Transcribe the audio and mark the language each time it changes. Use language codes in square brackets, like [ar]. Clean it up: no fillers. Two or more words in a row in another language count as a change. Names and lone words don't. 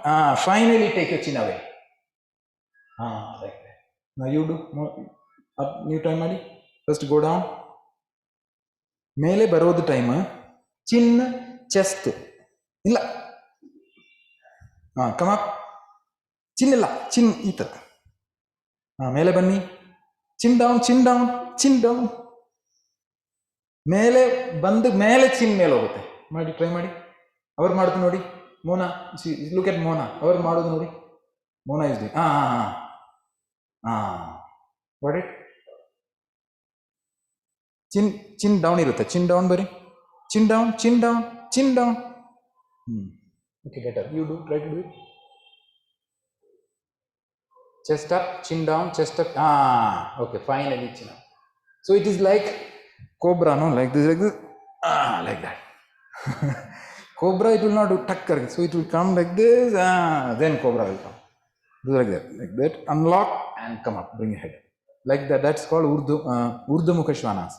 [en] Finally take your chin away. Like that. Now you do. Up, new time, Madi. First go down. [kn] ಮೇಲೆ ಬರೋದು [en] time. Chin, chest. Illa. Come up. [kn] ಚಿನ್ ಇಲ್ಲ. ಚಿನ್ ಇಟ್ಟ. ಮೇಲೆ ಬನ್ನಿ. [en] Chin down. [kn] ಮೇಲೆ ಬಂದು ಮೇಲೆ ಚಿನ್ ಮೇಲೆ ಹೋಗುತ್ತೆ. ಮಾಡಿ ಟ್ರೈ ಮಾಡಿ. ಅವ್ರು ಮಾಡೋದು ನೋಡಿ. ಮೋನಾ, [en] look at Mona. [kn] ಅವ್ರು ಮಾಡೋದು ನೋಡಿ. [en] Mona is the. What it? chin down [kn] ಇರುತ್ತೆ. [en] chin down [kn] ಬರಿ. [en] Chin down. Okay, better. You do. Try to do it. Chest up, chin down, chest up. Okay, finally chin up. So it is like cobra, no? Like this. Like that. Cobra, it will not do tucker. So it will come like this. Then cobra will come. Do like that. Unlock and come up. Bring your head. Like that. That's called Urdhva Mukha Svanasana.